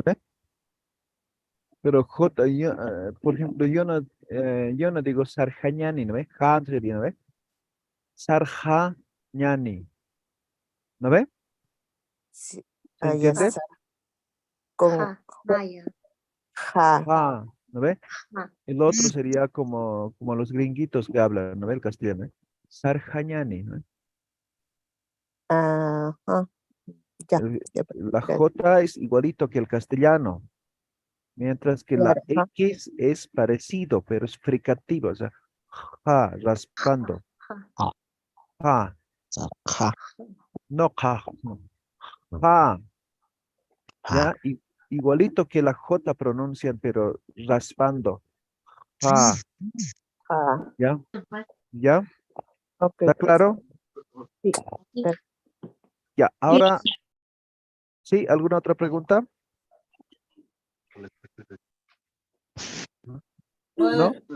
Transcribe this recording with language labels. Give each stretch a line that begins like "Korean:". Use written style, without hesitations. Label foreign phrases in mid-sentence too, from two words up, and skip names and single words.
Spanish: ¿no ve? Pero J, por ejemplo, yo no digo Sarjañani, ¿no ve? Ja, sería, ¿no ve? Sarjañani, ¿no ve? Sí, ¿Se ya entiende? está, con Ja. Ya. Ja, Ja, ¿no ve? Ja. El otro sería como los gringuitos que hablan, ¿no ve? El castellano, ¿eh? Sarjañani, ¿no ve? ajá, ya, ya, La gracias. J es igualito que el castellano, mientras que la Claro, ajá, X es parecido, pero es fricativo, o sea, ja, raspando, Ja. Ja. ja, Ja. no ja, no, ja, Ja. ya, igualito que la J pronuncian, pero raspando, ja, ja, ya, ya, ok, ¿está profesor. claro? Sí, Y- per- Ya, ahora, ¿sí? ¿Alguna otra pregunta? ¿No?